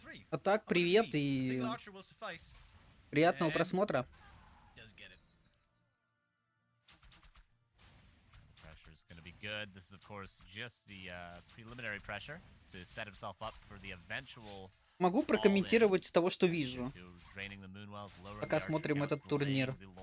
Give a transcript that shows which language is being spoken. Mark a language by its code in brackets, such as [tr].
[ru] А так, привет и приятного просмотра. [en] Pressure is going to be good. This is, of course, just the preliminary pressure to set himself up for the eventual. [ru] Могу прокомментировать с того, что вижу, пока смотрим этот турнир.